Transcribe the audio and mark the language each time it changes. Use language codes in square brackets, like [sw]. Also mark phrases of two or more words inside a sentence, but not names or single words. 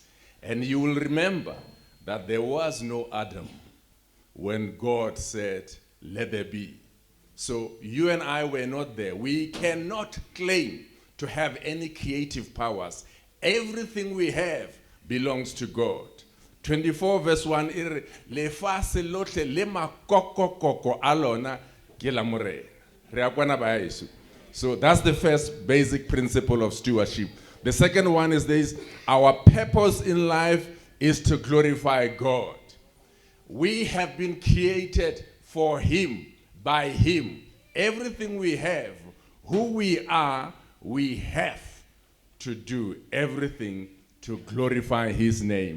[en] And you will remember that there was no Adam when God said, let there be. So you and I were not there. We cannot claim to have any creative powers. Everything we have belongs to God. 24 verse 1, [st] lefatshe lohle le makokokoko a lona ke la morena. Re a kwana ba heso. [en] So that's the first basic principle of stewardship. The second one is this: our purpose in life is to glorify God. We have been created for Him, by Him. Everything we have, who we are, we have to do everything to glorify His name.